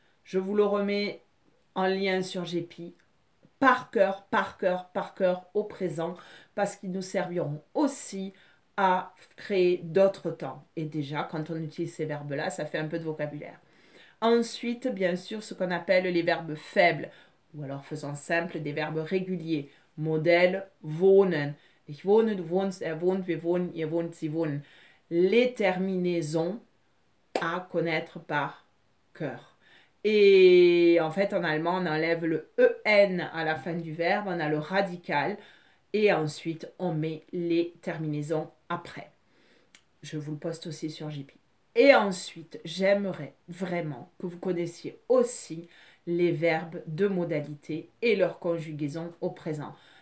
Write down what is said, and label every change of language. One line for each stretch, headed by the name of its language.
French: Je vous le remets en lien sur GP. Par cœur, au présent, parce qu'ils nous serviront aussi à créer d'autres temps. Et déjà, quand on utilise ces verbes-là, ça fait un peu de vocabulaire. Ensuite, bien sûr, ce qu'on appelle les verbes faibles, ou alors faisant simple, des verbes réguliers. Modèle, wohnen.
German: Ich wohne, du wohnst, er wohnt, wir wohnen, ihr wohnt, sie wohnen.
French: Les terminaisons à connaître par cœur. Et en fait, en allemand, on enlève le EN à la fin du verbe, on a le radical, et ensuite, on met les terminaisons après. Je vous le poste aussi sur JP. Et ensuite, j'aimerais vraiment que vous connaissiez aussi les verbes de modalité et leur conjugaison au présent.